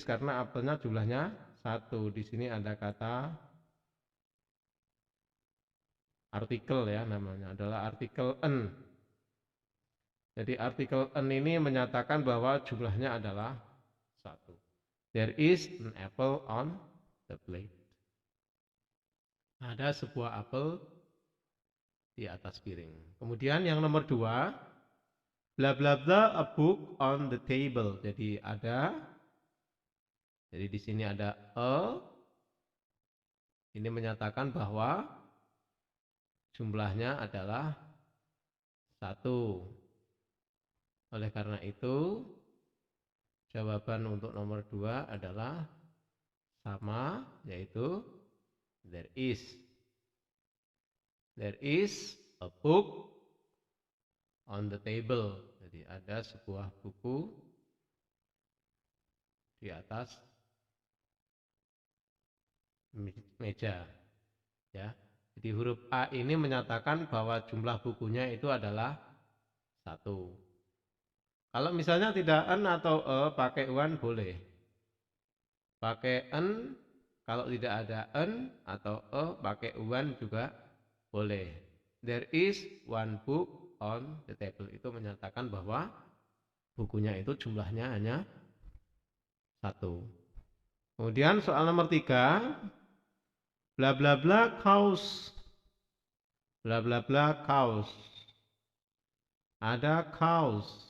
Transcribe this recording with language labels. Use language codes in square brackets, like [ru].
[id] Karena apelnya jumlahnya satu. Di sini ada kata artikel ya, namanya adalah artikel an. Jadi artikel an ini menyatakan bahwa jumlahnya adalah satu. [en] There is an apple on the plate. [id] Ada sebuah apel di atas piring. Kemudian yang nomor 2, bla bla bla [en] a book on the table. [id] Jadi di sini ada a. Ini menyatakan bahwa jumlahnya adalah satu. Oleh karena itu jawaban untuk nomor 2 adalah sama, yaitu there is. [en] There is a book on the table. [id] Jadi ada sebuah buku di atas meja. Ya. Jadi huruf A ini menyatakan bahwa jumlah bukunya itu adalah satu. Kalau misalnya tidak an atau e, pakai one boleh. Pakai an, kalau tidak ada an atau e, pakai one juga boleh. [en] There is one book on the table. [id] Itu menyatakan bahwa bukunya itu jumlahnya hanya satu. Kemudian soal nomor 3, bla bla bla cows. Bla bla bla cows. Ada cows.